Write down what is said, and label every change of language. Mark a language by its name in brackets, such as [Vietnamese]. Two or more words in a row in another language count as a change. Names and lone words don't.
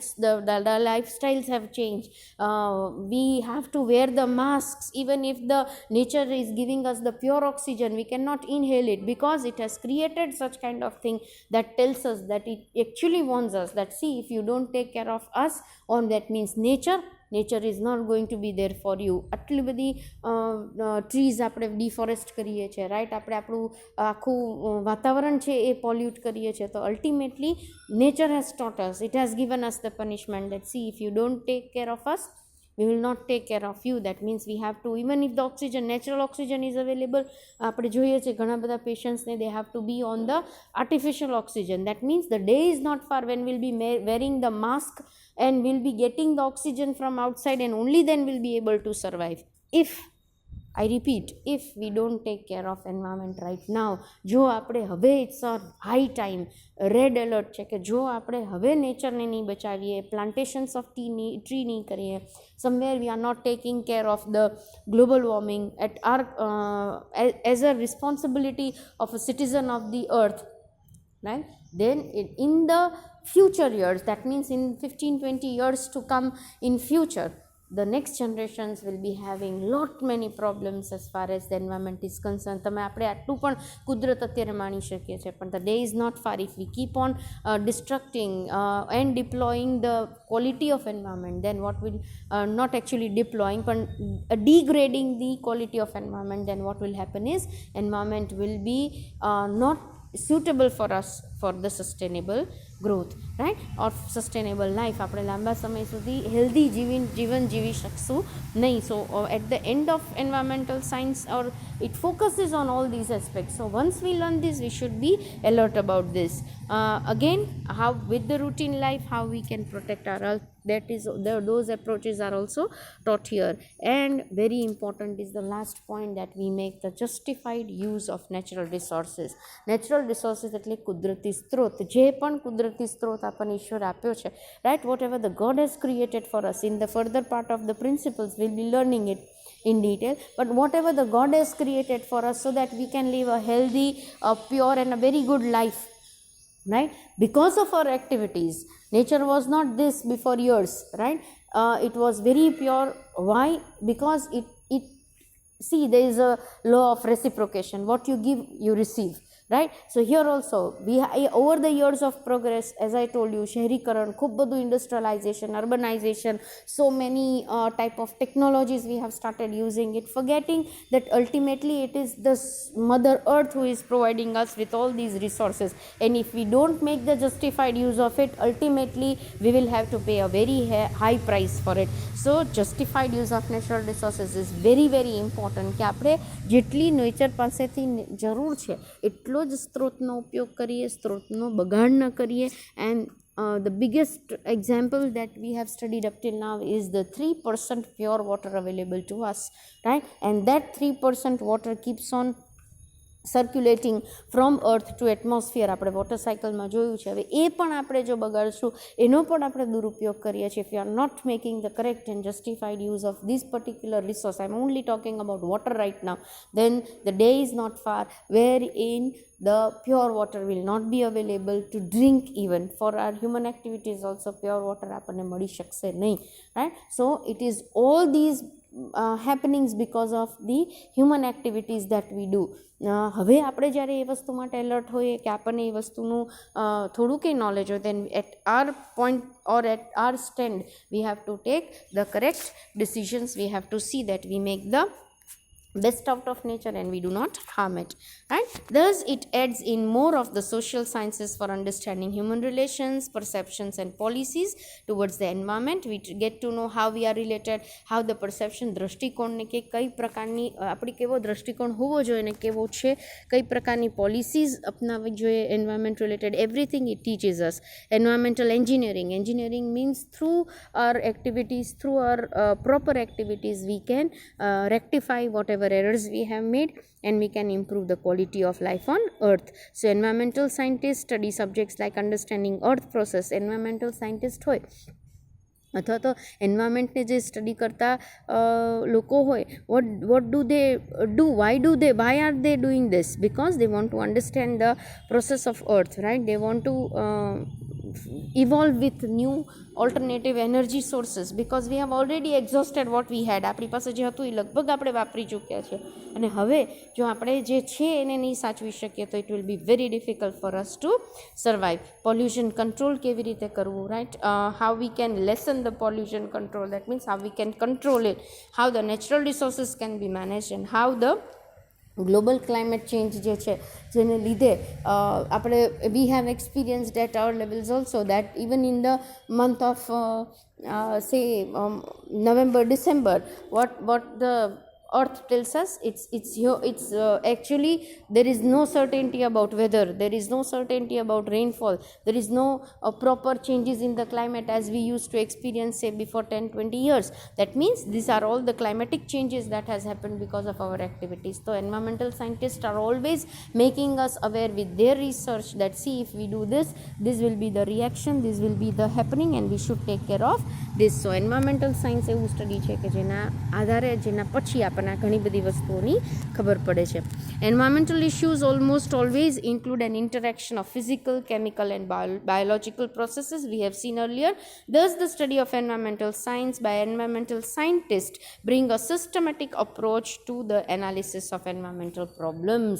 [English] The lifestyles have changed. We have to wear the masks. Even if the nature is giving us the pure oxygen, we cannot inhale it, because it has created such kind of thing that tells us that it actually warns us that, see, if you don't take care of us, or that means nature is not going to be there for you. [Gujarati] આટલી બધી ટ્રીઝ આપણે ડિફોરેસ્ટ કરીએ છીએ, રાઈટ? આપણે આપણું આખું વાતાવરણ છે એ પોલ્યુટ કરીએ છીએ. [English] તો ultimately nature has taught us, it has given us the punishment that, see, if you don't take care of us, we will not take care of you. That means we have to, even if the oxygen, natural oxygen is available, [Gujarati] આપણે જોઈએ છે ઘણા બધા પેશન્ટ્સને, [English] they have to be on the artificial oxygen. That means the day is not far when we'll be wearing the mask and we'll be getting the oxygen from outside, and only then we'll be able to survive. If I repeat, if we don't take care of environment right now, [Gujarati] જો આપણે હવે, [English] it's a high time, red alert [Gujarati] છે કે જો આપણે હવે નેચરને નહીં બચાવીએ, [English] plantations of tree [Gujarati] નહીં કરીએ, [English] somewhere we are not taking care of the global warming at our as a responsibility of a citizen of the earth, right? Then in the future years, that means in 15-20 years to come in future, the next generations will be having lot many problems as far as the environment is concerned. [Gujarati] તમે આપણે આટલું પણ કુદરત અત્યારે માણી શકીએ છીએ, પણ [English] the day is not far if we keep on destructing and deploying the quality of environment, then what will not actually deploying but degrading the quality of environment, then what will happen is environment will be not suitable for us for the sustainable growth, right, or sustainable life. [Gujarati] આપણે લાંબા સમય સુધી હેલ્ધી જીવન જીવી શકશું નહીં. [English] So at the end of environmental science, or it focuses on all these aspects. So once we learn this, we should be alert about this. Again, how with the routine life, how we can protect our earth, that is those approaches are also taught here. And very important is the last point that we make, the justified use of natural resources. Natural resources [Gujarati] એટલે કુદરતી સ્ત્રોત, જે પણ કુદરતી સ્ત્રોત આપણને ઈશ્વર આપ્યો છે, [English] right, whatever the God has created for us. In the further part of the principles we'll be learning it in detail, but whatever the God has created for us, so that we can live a healthy, pure and a very good life, right, because of our activities. Nature was not this before years, right, it was very pure. Why? Because it see, there is a law of reciprocation. What you give, you receive, right. So here also we over the years of progress, as I told you, [Gujarati] શહેરીકરણ, ખૂબ બધું [English] industrialization, urbanization, so many type of technologies we have started using it, forgetting that ultimately it is the mother earth who is providing us with all these resources, and if we don't make the justified use of it, ultimately we will have to pay a very high price for it. So justified use of natural resources is very very important, [Gujarati] કે આપણે જેટલી નેચર પાસેથી જરૂર છે એટલો જ સ્ત્રોતનો ઉપયોગ કરીએ, સ્ત્રોતનો બગાડ ન કરીએ. [English] And the biggest example that we have studied up till now is the 3% pure water available to us, right, and that 3% water keeps on circulating from earth to atmosphere. [Gujarati] આપણે [English] water cycleમાં [Gujarati] જોયું છે. હવે એ પણ આપણે જો બગાડશું, એનો પણ આપણે દુરુપયોગ કરીએ છીએ. [English] if you are not making the correct and justified use of this particular resource, I am only talking about water right now, then the day is not far wherein the pure water will not be available to drink. Even for our human activities also pure water [Gujarati] આપણને મળી શકશે નહીં, [English] right. So it is all these happenings because of the human activities that we do. [Gujarati] હવે આપણે જ્યારે એ વસ્તુ માટે એલર્ટ હોઈએ કે આપણને એ વસ્તુનું થોડું કંઈ નોલેજ હોય, [English] then at our point or at our stand we have to take the correct decisions. We have to see that we make the best out of nature and we do not harm it, right. Thus it adds in more of the social sciences for understanding human relations, perceptions and policies towards the environment. We get to know how we are related, how the perception, [Gujarati] દ્રષ્ટિકોણને કે કઈ પ્રકારની આપણી કેવો દ્રષ્ટિકોણ હોવો જોઈએ ને કેવો છે, કઈ પ્રકારની પોલિસીઝ અપનાવવી જોઈએ [English] environment related, everything it teaches us. Environmental engineering means through our activities, through our proper activities, we can rectify whatever errors we have made and we can improve the quality of life on earth. So environmental scientists study subjects like understanding earth process. Environmental scientist [Gujarati] હોય અથવા તો એન્વાયરમેન્ટને જે સ્ટડી કરતા લોકો હોય, [English] what do they do, why are they doing this? Because they want to understand the process of earth, right. They want to evolve with new alternative energy sources, because we have already exhausted what we had. [Gujarati] આપણી પાસે જે હતું એ લગભગ આપણે વાપરી ચૂક્યા છે, અને હવે જો આપણે જે છે એને નહીં સાચવી શકીએ તો [English] it will be very difficult for us to survive. Pollution control [Gujarati] કેવી રીતે કરવું, [English] right, how we can lessen the pollution control, that means how we can control it, how the natural resources can be managed, and how the global climate change [Gujarati] જે છે જેને લીધે આપણે [English] we have experienced at our levels also that even in the month of say November, December, what the earth tells us, it's actually there is no certainty about weather, there is no certainty about rainfall, there is no proper changes in the climate as we used to experience say before 10-20 years. That means these are all the climatic changes that has happened because of our activities. So environmental scientists are always making us aware with their research that see, if we do this will be the reaction, this will be the happening and we should take care of this. [Gujarati] So [English] environmental science [Gujarati] એવું સ્ટડી છે કે જેના આધારે જેના પછી આપણે આપણને આ ઘણી બધી વસ્તુઓની ખબર પડે છે. [English] Environmental issues almost always include an interaction of physical, chemical and biological processes we have seen earlier. Thus, the study of environmental science by environmental scientists bring a systematic approach to the analysis of environmental problems.